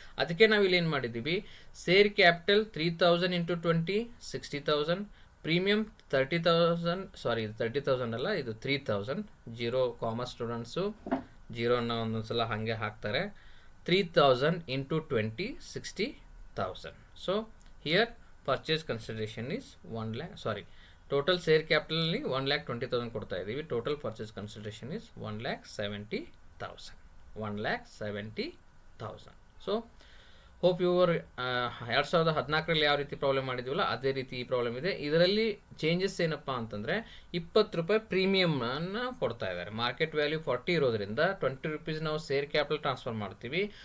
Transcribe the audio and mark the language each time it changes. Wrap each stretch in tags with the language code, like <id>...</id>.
<kn>ಅದಕ್ಕೆ ನಾವು ಇಲ್ಲಿ ಏನು ಮಾಡಿದ್ದೀವಿ? Share capital 3000 × 20 60,000, premium 30,000. ಸಾರಿ, ಇದು 30,000 ಅಲ್ಲ, ಇದು 3000. 0 ಕಾಮರ್ಸ್ ಸ್ಟೂಡೆಂಟ್ಸು 0ನ ಒಂದೊಂದ್ಸಲ ಹಾಗೆ ಹಾಕ್ತಾರೆ.</kn> <en>3000 × 20 60,000. So here purchase consideration is 1 lakh. Sorry, total share capital 1,20,000</en> <kn>ಕೊಡ್ತಾ ಇದ್ದೀವಿ.</kn> <en>Total purchase consideration is 1,70,000. 1,70,000. So hope your</en> <kn>2014ರಲ್ಲಿ ಯಾವ ರೀತಿ ಪ್ರಾಬ್ಲಮ್ ಮಾಡಿದ್ದೀವಲ್ಲ ಅದೇ ರೀತಿ ಈ ಪ್ರಾಬ್ಲಮ್ ಇದೆ. ಇದರಲ್ಲಿ ಚೇಂಜಸ್ ಏನಪ್ಪ ಅಂತಂದರೆ ₹20 ಪ್ರೀಮಿಯಮನ್ನು ಕೊಡ್ತಾ ಇದ್ದಾರೆ. ಮಾರ್ಕೆಟ್ ವ್ಯಾಲ್ಯೂ 40 ಇರೋದ್ರಿಂದ ₹20 ನಾವು ಶೇರ್ ಕ್ಯಾಪಿಟಲ್ ಟ್ರಾನ್ಸ್ಫರ್ ಮಾಡ್ತೀವಿ.</kn>